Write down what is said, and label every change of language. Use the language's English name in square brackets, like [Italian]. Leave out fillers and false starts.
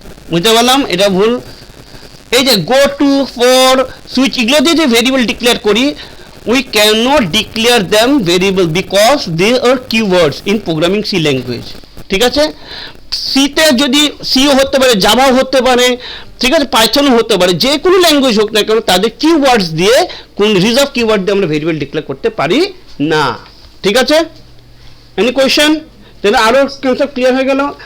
[Bangla] বুঝতে পারলাম, এটা ভুল। এই যে গো টু, ফর, সুইচ, এগুলো দিয়ে যে ভেরিয়েবল ডিক্লেয়ার করি [English] we cannot declare them variable because they are keywords in programming C language. [Bangla] ঠিক আছে, সিতে যদি সিও হতে পারে, জাভাও হতে পারে, ঠিক আছে, পাইথনও হতে পারে, যে কোনো ল্যাঙ্গুয়েজ হোক না কেন তাদের কিওয়ার্ডস দিয়ে কোন রিজার্ভ কিওয়ার্ড দিয়ে আমরা ভেরিয়েবল ডিক্লেয়ার করতে পারি না। ঠিক আছে, এনি কোয়েশ্চেন? তাহলে আরো কনসেপ্ট ক্লিয়ার হয়ে গেল।